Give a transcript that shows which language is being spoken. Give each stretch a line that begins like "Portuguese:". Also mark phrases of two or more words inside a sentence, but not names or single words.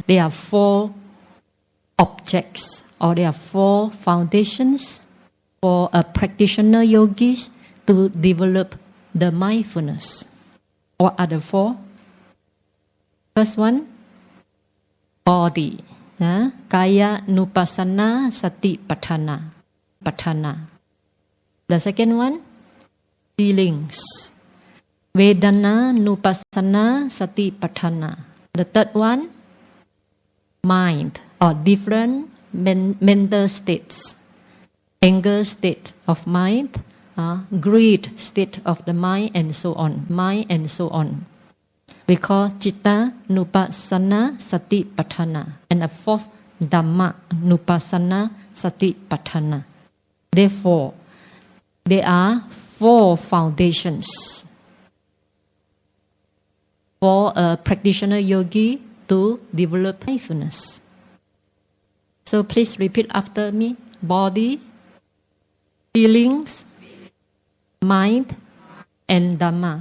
English: There are 4 objects, or there are 4 foundations for a practitioner yogis to develop the mindfulness. What are the 4? First one, body.
Pali: Kaya nupassana sati patthana.
English: The second one, feelings.
Pali: Vedana nupassana sati patthana.
English: The third one, mind, or different mental states. Anger state of mind, greed state of the mind, and so on. We call
Pali: citta nupassana sati patthana.
English: And the 4th,
Pali: dhamma nupassana sati patthana.
English: Therefore, there are 4 foundations for a practitioner yogi to develop mindfulness. So please repeat after me. Body, feelings, mind, and Dhamma.